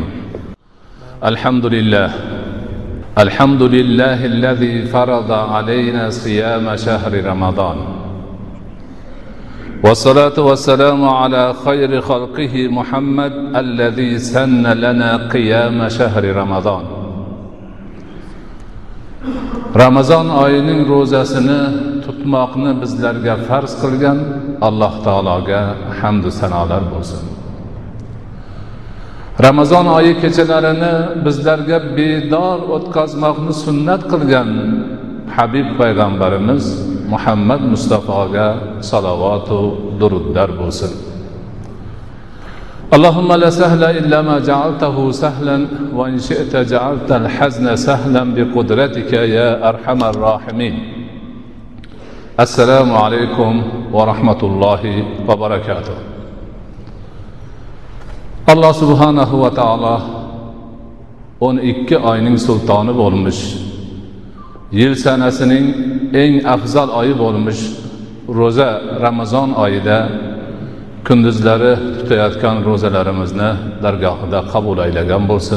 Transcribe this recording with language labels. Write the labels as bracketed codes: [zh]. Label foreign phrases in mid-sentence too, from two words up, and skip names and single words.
[ar] الحمد لله الذي فرض علينا صيام شهر رمضان، والصلاة والسلام على خير خلقه محمد الذي سن لنا قيام شهر رمضان. [uz] Ramazon oyining ro'zasini tutmoqni bizlarga farz qilgan Alloh taologa hamd va sanolar bo'lsin. Ramazon oyi kechalarini bizlarga bedor o'tkazmoqni sunnat qilgan Habib payg'ambarimiz Muhammad Mustafoga salovat va durudlar bo'lsin. [ar] اللهم لا سهل إلا ما جعلته سهلا وإن شئت جعلت الحزن سهلا بقدرتك يا أرحم الراحمين. السلام عليكم ورحمة الله وبركاته. [uz] Allah [ar] سبحانه وتعالى [uz] 12 oyning sultoni bo'lmuş, yil sanasining eng afzal oyi bo'lmuş ro'za Ramazon oyida kunduzlari tutayotgan ro'zalarimizni dargohida qabul aylagan bo'lsin.